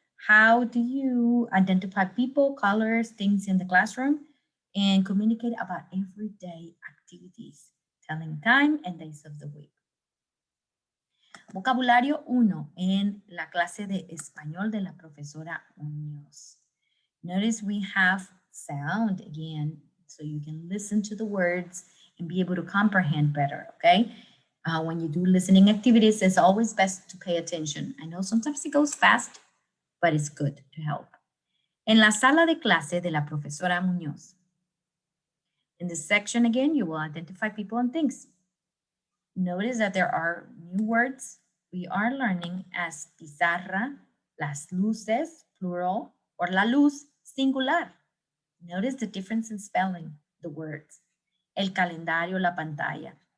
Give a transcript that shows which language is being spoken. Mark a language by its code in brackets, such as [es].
[en] How do you identify people, colors, things in the classroom, and communicate about everyday activities, telling time and days of the week. [es] Vocabulario 1 en la clase de español de la profesora Muñoz. [en] Notice we have sound again, so you can listen to the words and be able to comprehend better, okay? When you do listening activities, it's always best to pay attention. I know sometimes it goes fast, but it's good to help. [es] En la sala de clase de la profesora Muñoz. [en] In this section again, you will identify people and things. Notice that there are new words we are learning as pizarra, las luces, plural, or la luz, singular. Notice the difference in spelling the words. El calendario, la pantalla.